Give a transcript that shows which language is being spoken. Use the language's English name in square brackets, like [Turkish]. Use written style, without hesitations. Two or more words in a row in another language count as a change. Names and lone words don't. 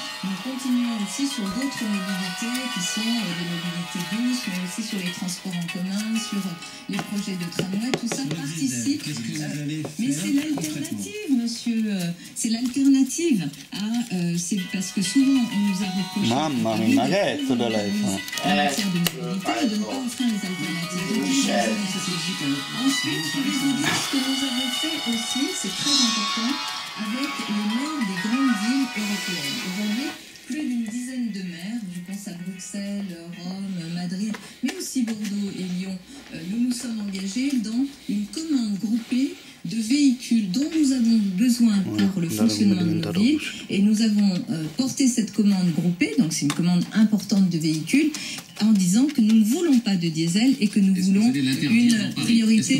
[French] Nous continuons aussi sur d'autres mobilités qui sont des mobilités douces, mais aussi sur les transports en commun, sur les projets de tramway, tout ça participe. Mais c'est l'alternative, monsieur. C'est l'alternative. C'est parce que souvent on nous a reproché. [Italian] Mamma mia, che è sto telefono? [French] En matière de mobilité, de ne pas offrir les alternatives. Ensuite, je vais vous dire ce que nous avons fait aussi, c'est très important, avec les maires des grandes villes européennes. Aujourd'hui, plus d'une dizaine de maires, je pense à Bruxelles, Rome, Madrid, mais aussi Bordeaux et Lyon, nous nous sommes engagés dans une commande groupée de véhicules dont nous avons besoin pour le fonctionnement de nos villes, et nous avons porté cette commande groupée, donc c'est une commande importante de véhicules, en disant que nous ne voulons pas de diesel et que nous voulons une priorité.